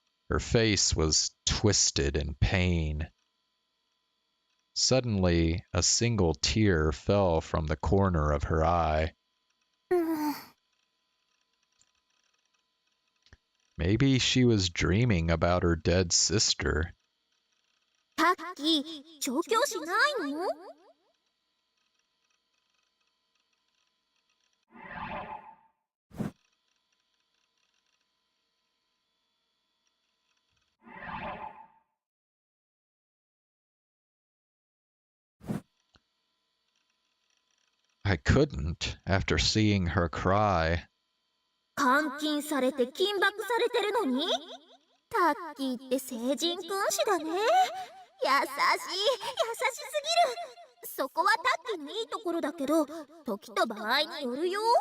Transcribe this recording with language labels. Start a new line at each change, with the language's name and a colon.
English: Her face was twisted in pain. Suddenly, a single tear fell from the corner of her eye. Maybe she was dreaming about her dead sister.
Japanese: タッキー、調教師ないの
English: I couldn't, after seeing her cry.
Japanese: 監禁されて緊縛されてるのにタッキーって聖人君子だね。優しい、優しすぎる。そこはタッキーのいいところだけど、時と場合によるよ。